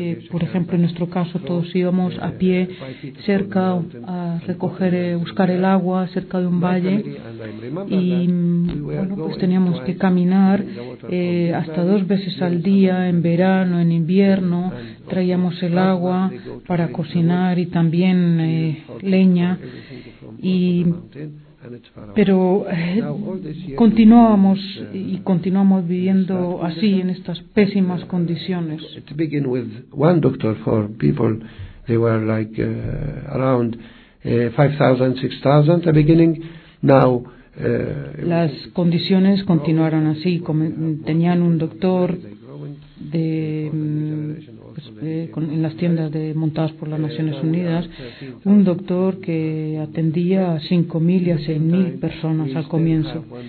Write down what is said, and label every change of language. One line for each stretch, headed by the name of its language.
Spanish: Por ejemplo, en nuestro caso todos íbamos a pie cerca a recoger, buscar el agua cerca de un valle y bueno, pues teníamos que caminar hasta 2 veces al día, en verano, en invierno, traíamos el agua para cocinar y también leña y... Pero continuábamos y continuamos viviendo así en estas pésimas condiciones.
English: To begin with, one doctor for people, they were like around 5,000, 6,000 at the beginning. Now,
Spanish: las condiciones continuaron así. Tenían un doctor en las tiendas montadas por las Naciones Unidas, un doctor que atendía a 5.000 y a 6.000 personas al comienzo.